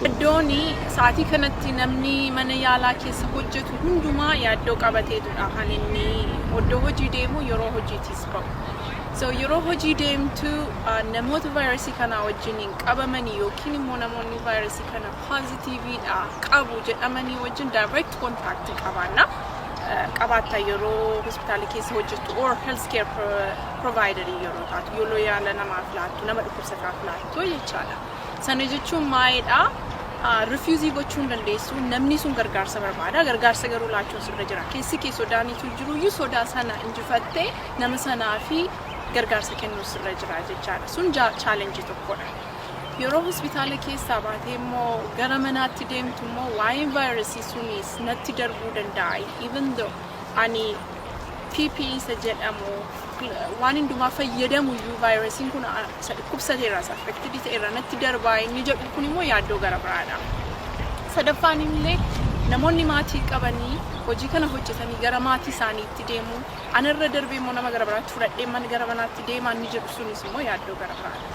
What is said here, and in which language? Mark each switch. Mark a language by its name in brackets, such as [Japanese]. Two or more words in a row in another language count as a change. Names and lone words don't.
[Oromo] Iddoon sa'aatii kanatti namni mana yaalaa keessa hojjetu hundumaa yaaddoo qabateetudha kan inni iddoo hojii deemu yeroo hojiitis ba'u. So yeroo hojii deemtu namoota vaayirasii kana wajjin qabamanii yookiin immoo namoonni vaayirasii kana poozitiiviidha qabu jedhamanii wajjin [English] direct contact [Oromo] qabaanna. Qabaata yeroo hospitaala keessa hojjettu [English] or healthcare provider [Oromo] yeroo taatu yeroo yaala namaaf laattu nama dhukkubsataaf laattu jechaadha. Sana jechuun maalidha? Refusii gochuu hin dandeessu namni sun gargaarsa barbaada gargaarsa garuu laachuun sirra jira. Keessi kee sodaaniitu jiru iyyuu sodaa sana injifattee nama sanaafi gargaarsa kennuu sirra jira jechaadha. Sun challenge tokkodha. Yeroo hospitaala keessaa baatee immoo gara manaatti deemtu immoo waa'een vaayirasii sunis natti darbuu danda'a. [English] Even though [Oromo] ani PPE isa jedhamu waan hundumaa fayyadamu iyyuu vaayirasiin kun dhukkubsateera affected ta'eera natti darbaa inni jedhu kun immoo yaaddoo gara biraadha. Sadaffaan illee namoonni maatii qabanii hojii kana hojjetanii gara maatii isaaniitti deemu anarra darbee immoo nama gara biraatti fudhadhee mana gara manaatti deemaa inni jedhu sunis immoo yaaddoo gara biraadha.